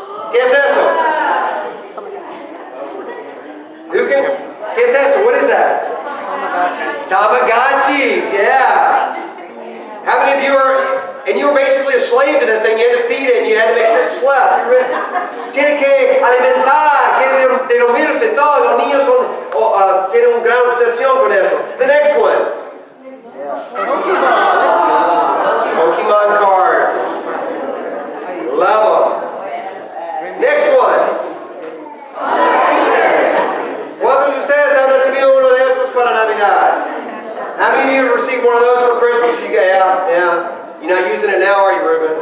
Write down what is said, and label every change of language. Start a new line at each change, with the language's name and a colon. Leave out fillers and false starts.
Spanish: ¿Qué es eso? ¿Qué es eso?
English: What is that? Tamagotchis, yeah. How many of you you were basically a slave to that thing. You had to feed it and you had to make sure it slept.
Spanish: Tiene que alimentar, tiene de dormirse todo. Los niños tienen una gran obsesión con eso.
English: The next one. Pokemon cards. Love them. Next one.
Spanish: ¿Cuántos de ustedes han recibido uno de esos para Navidad?
English: How many of you have received one of those for Christmas? Yeah. You're not using it now, are you, Ruben?